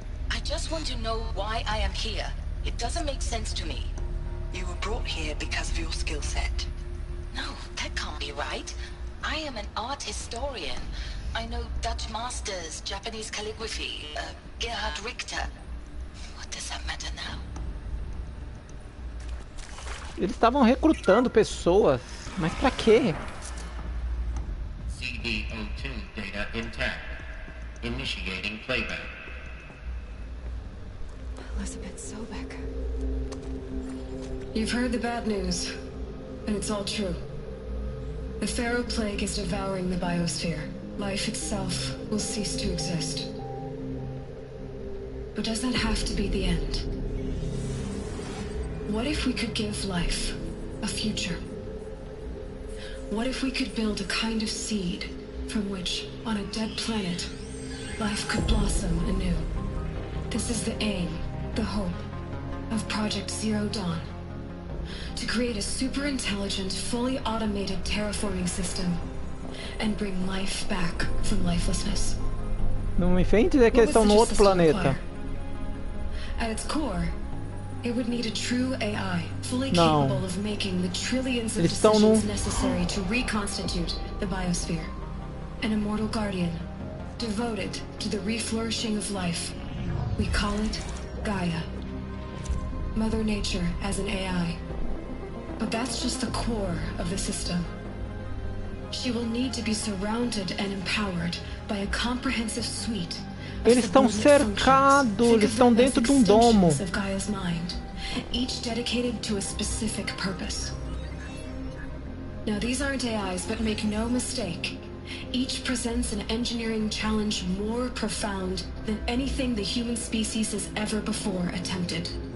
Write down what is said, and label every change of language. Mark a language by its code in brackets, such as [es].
[en] I just want to know why I am here. It doesn't make sense to me. You were brought here because of your skill set. No, that can't be right. I am an art historian. I know Dutch masters, Japanese calligraphy, Gerhard Richter. What does that matter now? [pt] Eles estavam recrutando pessoas, mas pra quê? [en] CD02 data intact. Initiating playback. Elizabeth Sobek. You've heard the bad news, and it's all true. The Pharaoh Plague is devouring the biosphere. Life itself will cease to exist. But does that have to be the end? What if we could give life a future? What if we could build a kind of seed from which, on a dead planet, life could blossom anew? This is the aim, the hope, of Project Zero Dawn. To create a super-intelligent, fully automated terraforming system and bring life back from lifelessness. [pt] Não me vem dizer que eles estão no outro planeta. [en] At its core, it would need a true AI, fully capable of making the trillions of decisions necessary to reconstitute the biosphere. An immortal guardian, devoted to the reflourishing of life. We call it Gaia. Mother Nature as an AI. But that's just the core of the system. She will need to be surrounded and empowered by a comprehensive suite. [pt] Eles estão cercados, eles estão dentro de domo. [en] Of Gaia's mind, each dedicated to a specific purpose. Now these aren't AIs, but make no mistake, each presents an engineering challenge more profound than anything the human species has ever before attempted.